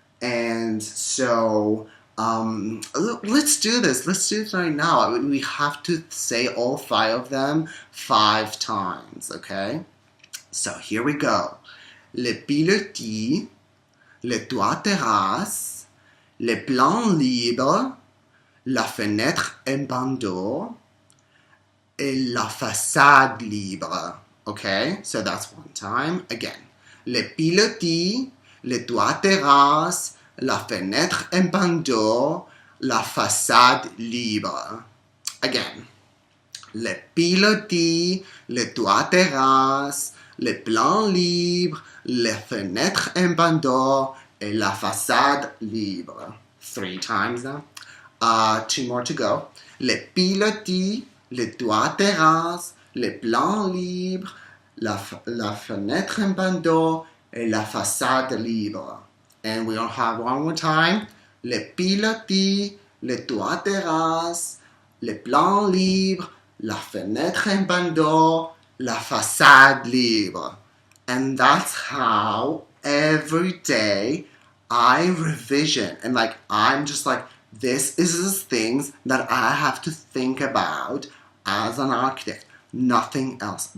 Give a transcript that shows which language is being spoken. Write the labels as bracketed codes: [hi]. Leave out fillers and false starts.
[en] And so, let's do this. Let's do it right now. We have to say all 5 of them 5 times, okay? So here we go. [fr] Le pilotis, le toit terrasse, les plans libres, la fenêtre en bandeau, et la façade libre. [en] Okay, so that's one time. Again. [fr] Le pilotis, le toit terrasse, la fenêtre en bandeau, la façade libre. [en] Again. [fr] Le pilotis, le toit terrasse, les plans libres, les fenêtres en bandeau, et la façade libre. [en] 3 times now. 2 more to go. [fr] Le pilotis, le toit terrasse, les plans libres, la fenêtre en bandeau, et la façade libre. [en] And we'll have one more time. [fr] Le pilotis, le toit terrasse, les plans libres, la fenêtre en bandeau, la façade libre. [en] And that's how every day I revision. And I'm just this is the things that I have to think about as an architect. Nothing else.